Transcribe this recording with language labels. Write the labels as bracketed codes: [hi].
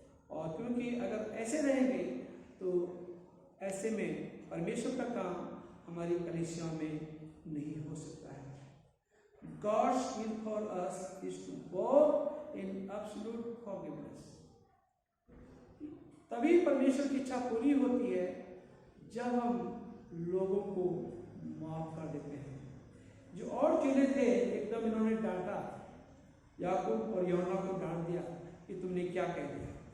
[hi] और क्योंकि अगर ऐसे रहेंगे तो ऐसे में परमेश्वर का काम हमारी कलीसियाओं में नहीं हो सकता है। [en] God's will for us is to walk in absolute forgiveness। [hi] तभी परमेश्वर की इच्छा पूरी होती है जब हम लोगों को माफ कर देते हैं। जो और चेले थे, एकदम इन्होंने डांटा, याकूब और यूहन्ना को डांट दिया कि तुमने क्या कह दिया।